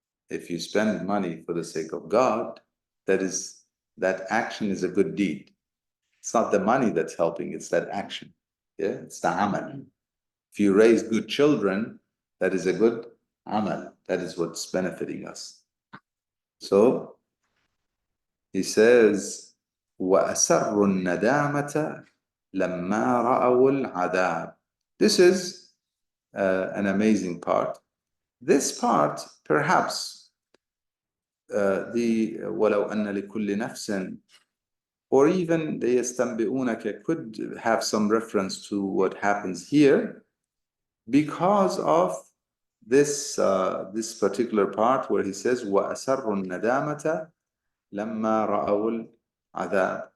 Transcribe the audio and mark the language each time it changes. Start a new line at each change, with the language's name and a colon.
English: If you spend money for the sake of God, that action is a good deed. It's not the money that's helping, it's that action. Yeah, it's the amal. If you raise good children, that is a good amal. That is what's benefiting us. So he says,
Arabic: وَأَسَرُّ النَّدَامَةَ لَمَّا رَأَوُا الْعَذَابِ.
English: This is an amazing part. This part, perhaps, the
Arabic: وَلَوْ أَنَّ لِكُلِّ نَفْسٍ,
English: or even the يَسْتَنْبِئُونَكَ could have some reference to what happens here, because of this particular part where he says
Arabic: وَأَسَرُّ النَّدَامَةَ لَمَّا رَأَوُا الْعَذَابِ.